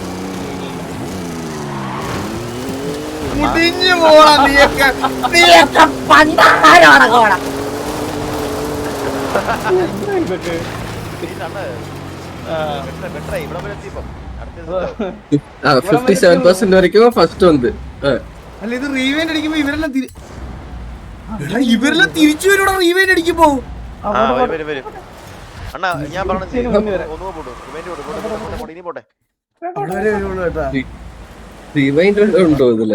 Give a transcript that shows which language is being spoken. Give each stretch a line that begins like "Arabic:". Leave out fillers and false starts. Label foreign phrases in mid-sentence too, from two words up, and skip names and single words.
Malayalam: മുടിഞ്ഞു പോടാ നീയൊക്കെ പണ്ടാരാണ് കോട. ഇതൊക്കെ ബെറ്ററായി ഇവിടെ വരെ എത്തിയപ്പം.
Tamil: 57% வரைக்கும் ஃபர்ஸ்ட் வந்து.
Malayalam: അല്ല ഇത് റീവൈൻഡ് അടിക്കുമ്പോ ഇവരെല്ലാം തിരിച്ചു വരൂടാ. റീവൈൻഡ് അടിക്കുമ്പോ വരും. അണ്ണാ ഞാൻ പറഞ്ഞു ഒന്നും പോട്ടെ ഇനി പോട്ടെ. അവിടെ വരെ വരുള്ളൂ കേട്ടാ. റിവൈൻഡ് ഉണ്ടോ ഇതില്?